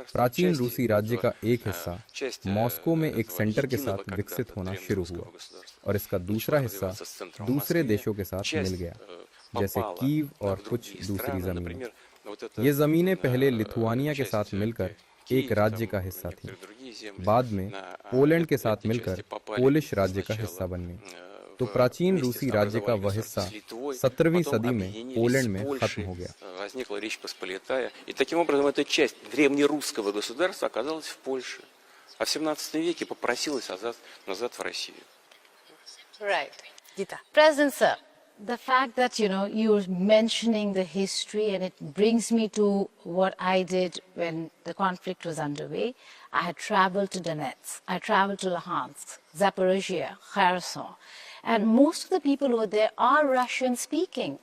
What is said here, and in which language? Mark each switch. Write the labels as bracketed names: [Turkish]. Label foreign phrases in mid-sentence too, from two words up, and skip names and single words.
[Hindi] प्राचीन रूसी राज्य का एक हिस्सा मॉस्को में एक सेंटर के साथ विकसित होना शुरू हुआ और इसका दूसरा हिस्सा दूसरे देशों के साथ मिल गया, जैसे कीव और कुछ दूसरी जमीनें। ये जमीनें पहले लिथुआनिया के साथ मिलकर एक राज्य का हिस्सा थी, बाद में पोलैंड के साथ मिलकर पोलिश राज्य का हिस्सा बन गई। तो प्राचीन रूसी राज्य का वह हिस्सा 17वीं सदी में पोलैंड में खत्म हो गया। [Russian] И таким образом эта часть древнерусского государства оказалась в Польше, а в 17 веке попросилась назад в Россию. [English] Right. Gita. President sir, the fact that, you're mentioning the history, and it brings me to what I did when the conflict was underway. I had traveled to Donetsk, I traveled to Luhansk, Zaporizhia, Kherson, and most of the people over there are Russian speaking.